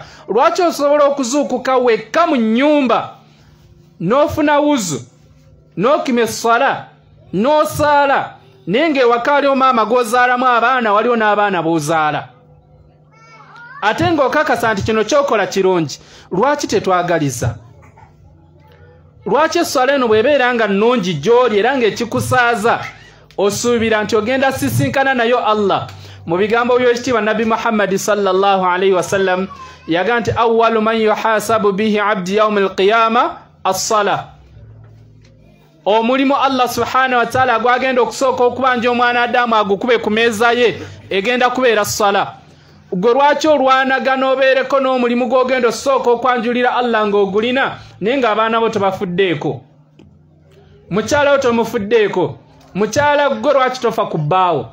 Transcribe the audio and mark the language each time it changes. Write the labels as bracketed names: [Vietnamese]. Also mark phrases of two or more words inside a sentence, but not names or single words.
[Ganda] Lwaki osobola okuzuukuka wekka mu nnyumba n'ofuna wuzu n'okima essala n'osaala naye ng'ewaka waliwo maama g'ozaalamu abaana waliwo n'abaana b'ozaala ate ng'okakasa nti kino kyokola kirungi? Lwaki tetwagaliza? Lwaki essala eno bw'ebeera nga nnungi gy'oli era ng'ekikusaaza osuubira nti ogenda sisinkana nayo Allah? Mu bigambo by'ekitiibwa Nabi Muhammad [Arabic] صلى الله عليه وسلم [Ganda] yaga nti [Arabic] أول من يحاسب به عبد يوم القيامة الصلاة. [Ganda] Omulimu [Arabic] الله سبحانه وتعالى [Ganda] gwagenda okusooka okubanja omwana Adamu agukube ku meeza ye egenda kubeera ssala. Gwe lwaki olwanagana obeereko n'omulimu gw'ogenda osooka okwanjulira Allah ng'ogulina naye ng'abaana bo tebafuddeeko? Mukyala wo tomufuddeeko. Mukyala gwe lwaki tofa ku bbaawo?